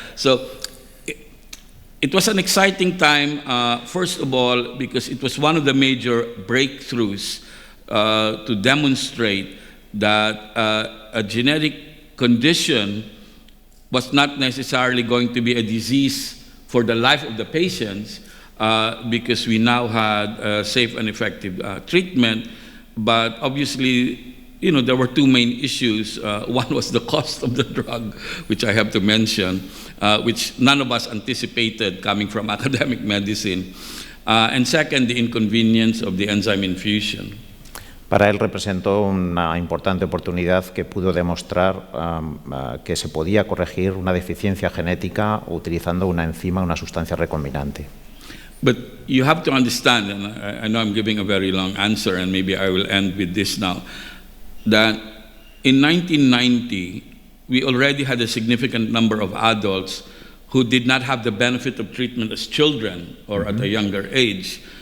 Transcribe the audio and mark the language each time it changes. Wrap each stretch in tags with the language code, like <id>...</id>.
<en>So it was an exciting time, first of all, because it was one of the major breakthroughs to demonstrate that a genetic condition was not necessarily going to be a disease for the life of the patients, because we now had safe and effective treatment. But obviously, there were 2 main issues. One was the cost of the drug, which I have to mention, which none of us anticipated coming from academic medicine. And second, the inconvenience of the enzyme infusion.</en> <es>Para él representó una importante oportunidad que pudo demostrar que se podía corregir una deficiencia genética utilizando una enzima, una sustancia recombinante.</es> <en>But you have to understand, and I know I'm giving a very long answer, and maybe I will end with this now, that in 1990, we already had a significant number of adults who did not have the benefit of treatment as children or at a younger age.</en>